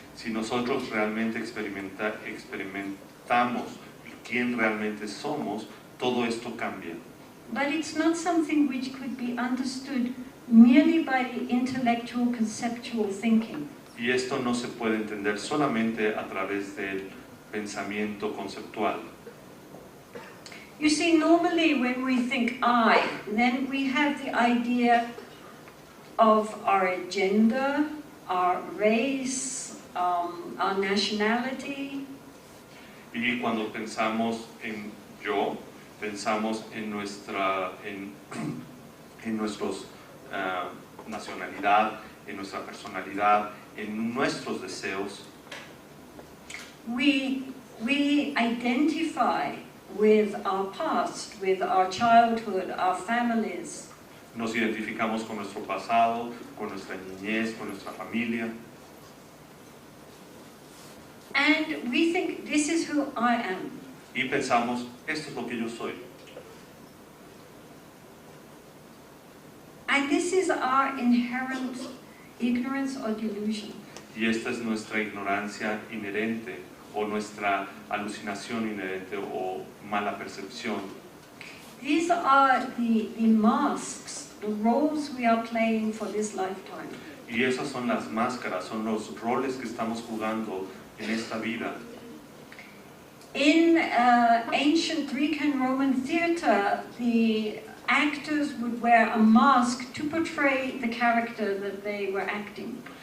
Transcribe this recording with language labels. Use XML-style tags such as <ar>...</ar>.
<es>Si nosotros realmente experimentamos quién realmente somos, todo esto cambia.</es> <en>But it's not something which could be understood merely by the intellectual, conceptual thinking.</en> <es>Y esto no se puede entender solamente a través del pensamiento conceptual.</es> <en>You see, normally when we think I, then we have the idea of our gender, our race, our nationality.</en> <es>Y cuando pensamos en yo, pensamos en nuestra nuestros nacionalidad, en nuestra personalidad, en nuestros deseos.</es> <en>We identify with our past, with our childhood, our families.</en> <es>Nos identificamos con nuestro pasado, con nuestra niñez, con nuestra familia.</es> <en>And we think, this is who I am.</en> <es>Y pensamos, esto es lo que yo soy.</es> <en>And this is our inherent ignorance or delusion.</en> <es>Y esta es nuestra ignorancia inherente, o nuestra alucinación inherente, o mala percepción.</es> <en>These are the masks, the roles we are playing for this lifetime.</en> <es>Y esas son las máscaras, son los roles que estamos jugando en esta vida.</es> <en>In ancient Greek and Roman theater, the actors would wear a mask to portray the character that they were acting.</en>